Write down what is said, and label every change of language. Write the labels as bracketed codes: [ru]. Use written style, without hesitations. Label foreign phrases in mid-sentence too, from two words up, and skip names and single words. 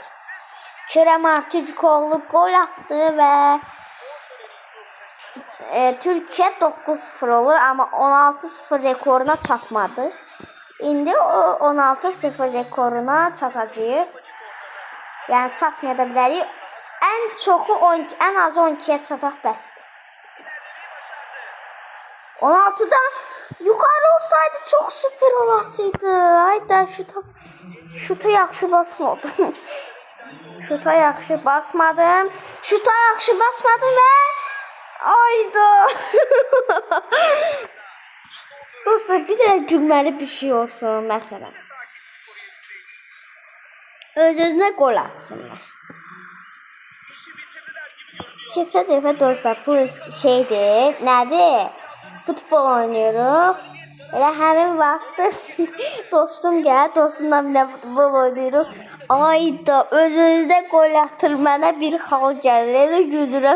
[az] Kerem Aktürkoğlu gol attı və Türkiyə 9-0 olur, amma 16-0 rekoruna çatmadı. İndi o 16-0 rekoruna çatacağıq. Yəni çatmaya da bilərik. Ən az 12-yə çataq bəsdir. [tr] 16'dan yukarı olsaydı çok süper olasıydı. [az] Hayda şuta yaxşı basmadım. Şuta yaxşı basmadım ve Ayda. Dostlar bir de gülməli bir şey olsun mesela. Öz-özünə gol atsınlar. [tr] İşi bitirdiler gibi görünüyor. [az] Keçən dəfə dostlar bu şeydir, nədir? [tr] Futbol oynuyoruz. [az] Elə həmin vaxtı dostum gəl, dostumla bir də [tr] futbol oynuyoruz. [az] Ayda öz-özünə gol atır, mənə bir hal gəlir. Elə gülürəm.